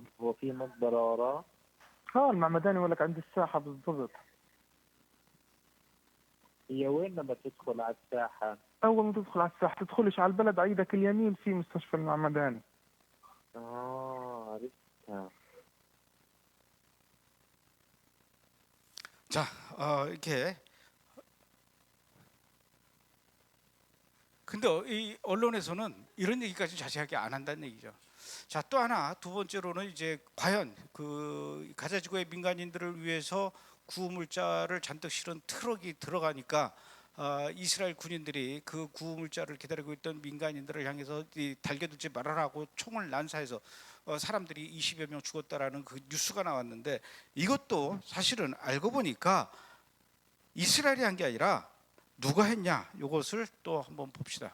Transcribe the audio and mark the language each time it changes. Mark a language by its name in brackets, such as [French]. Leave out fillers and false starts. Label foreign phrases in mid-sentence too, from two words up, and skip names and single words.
[Arabic] هو في مقبرة وراه؟ المعمداني ولك عند الساحة بالضبط. هي وين لما تدخل على الساحة؟ أول ما تدخل على الساحة تدخلش على البلد، على ايدك اليمين في مستشفى المعمداني. عرفتها. [Korean] 자, 이렇게 근데 이 언론에서는 이런 얘기까지 자세하게 안 한다는 얘기죠. 자, 또 하나 두 번째로는 이제 과연 그 가자지구의 민간인들을 위해서 구호물자를 잔뜩 실은 트럭이 들어가니까 이스라엘 군인들이 그 구호물자를 기다리고 있던 민간인들을 향해서 달겨들지 말아라고 총을 난사해서 사람들이 20여 명 죽었다라는 그 뉴스가 나왔는데, 이것도 사실은 알고 보니까 이스라엘이 한 게 아니라 누가 했냐, 이것을 또 한번 봅시다.